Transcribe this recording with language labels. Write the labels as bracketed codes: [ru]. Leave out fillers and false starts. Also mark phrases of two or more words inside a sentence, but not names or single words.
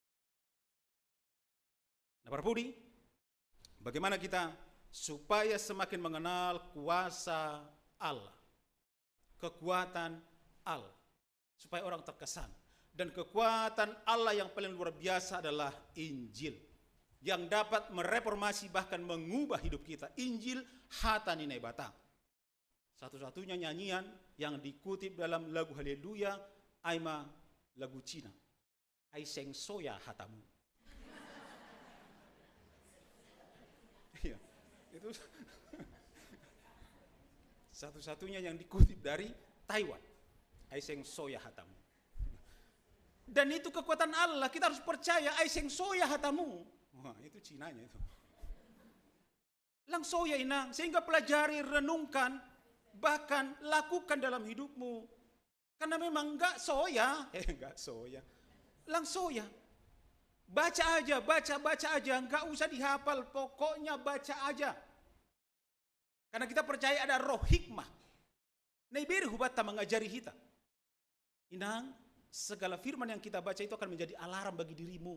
[id] Nah para pudi, bagaimana kita supaya semakin mengenal kuasa Allah, kekuatan Allah, supaya orang terkesan. Dan kekuatan Allah yang paling luar biasa adalah Injil, yang dapat mereformasi bahkan mengubah hidup kita. [bts] Injil hatani nebata. [id] Satu-satunya nyanyian yang dikutip dalam lagu Haleluya, [bts] Aima lagu [id] Cina. [bts] Ai seng soya hatamu. [id] Iya, itu satu-satunya yang dikutip dari Taiwan. [bts] Ai seng soya hatamu. [id] Dan itu kekuatan Allah, kita harus percaya [bts] ai seng soya hatamu. [id] Wah, itu Cinanya itu. [bts] Lang soya inang, [id] sehingga pelajari, renungkan, bahkan lakukan dalam hidupmu. Karena memang enggak soya, enggak soya. [bts] Lang soya. [id] Baca aja, enggak usah dihafal, pokoknya baca aja. Karena kita percaya ada roh hikmah. [bts] Naibiri hubata [id] mengajari kita. Inang, segala firman yang kita baca itu akan menjadi alarm bagi dirimu.